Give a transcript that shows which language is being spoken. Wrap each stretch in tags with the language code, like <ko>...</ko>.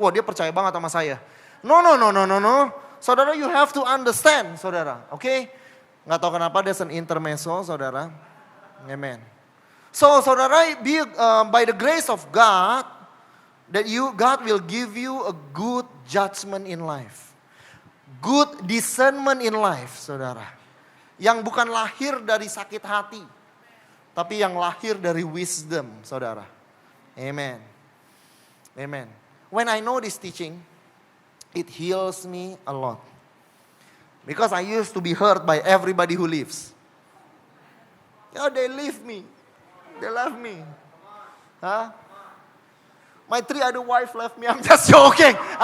<id>Wah dia percaya banget sama saya.</id> <en>No.</en> <id>Saudara,</id> <en>you have to understand,</en> <id>saudara. Oke? Nggak tahu kenapa</id> <en>there's an intermezzo,</en> <id>saudara. Amen.</id> <en>So saudara, by the grace of God, that God will give you a good judgment in life. Good discernment in life, saudara.</en> <id>Yang bukan lahir dari sakit hati. Tapi yang lahir dari wisdom, saudara. Amen. Amen.</id> <en>When I know this teaching, it heals me a lot. Because I used to be hurt by everybody who leaves. They leave me. They left me. Huh? My 3 other wife left me. I'm just joking.</en>